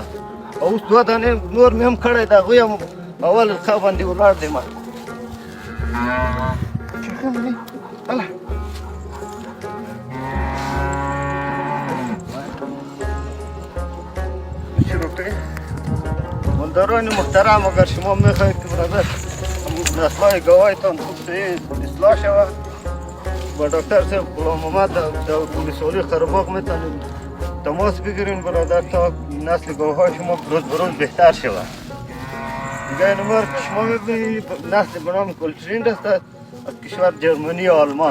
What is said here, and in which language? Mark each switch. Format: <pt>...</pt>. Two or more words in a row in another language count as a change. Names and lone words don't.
<ps>او اوس 2 دانې نور مې هم کړی ده، هغوی هم اول الخا باندې ولاړ دی.</ps> <fa>ما مالداران محترم، اگر شما میخواهید که برادر نسل‌های گاوایتان خوب اصلاح شود، با دکتر صاحب غلام محمد در ولسوالی قرهباغ میتونید تماس بگیرین برادر تا نسل گاوهای شما روز به روز بهتر شود. دیگه نمبر که شما میبینید نسل به نام کلچرین است از کشور جرمنی و آلمان.</fa>